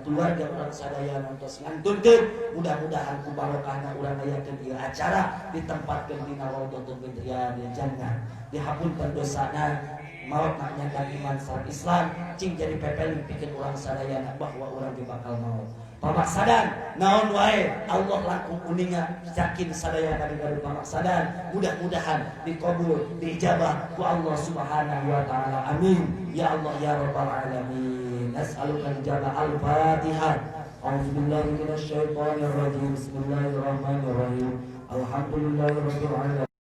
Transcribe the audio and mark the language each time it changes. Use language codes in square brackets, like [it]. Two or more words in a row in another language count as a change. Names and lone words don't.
[su] keluarga urang sadayana tos ngantunkeun mudah-mudahan ku barokahna urang ngayakeun ieu acara ditempatkeun dina [ar] روضة من رياض الجنة [su] dihapunkeun dosana maot nyanyian iman sareng Islam cing jadi pepeling pikeun urang sadayana bahwa urang ge bakal maot pamaksadan naon wae Allah langkung uninga yakin sadayana dina pamaksadan mudah-mudahan dikabul diijabah ku Allah [ar] سبحانه وتعالى, آمين يا الله يا رب العالمين. أسألك الإجابة. الفاتحة. أعوذ بالله من الشيطان الرجيم. بسم الله الرحمن الرحيم. الحمد لله رب العالمين.